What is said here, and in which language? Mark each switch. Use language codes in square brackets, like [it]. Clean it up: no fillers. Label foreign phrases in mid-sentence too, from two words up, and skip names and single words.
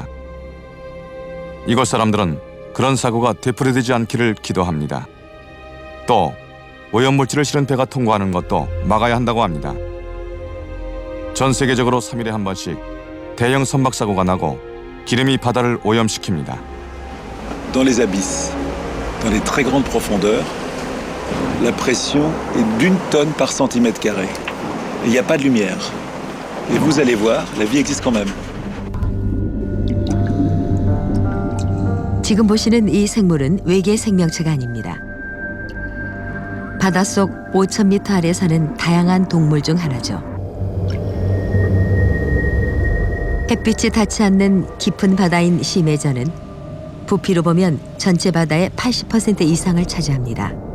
[ko] 이곳 사람들은 그런 사고가 되풀이되지 않기를 기도합니다. 또 오염물질을 실은 배가 통과하는 것도 막아야 한다고 합니다. 전 세계적으로 3일에 한 번씩 대형 선박 사고가 나고 기름이 바다를 오염시킵니다. [fr] Dans les abysses, dans les très grandes profondeurs, la pression est d'1 tonne par centimètre carré. Il n'y a pas de lumière. Et vous allez voir, la vie existe quand même. [ko] 지금 보시는 이 생물은 외계 생명체가 아닙니다. 바닷속 5,000m 아래 사는 다양한 동물 중 하나죠. 햇빛이 닿지 않는 깊은 바다인 심해전은 부피로 보면 전체 바다의 80% 이상을 차지합니다.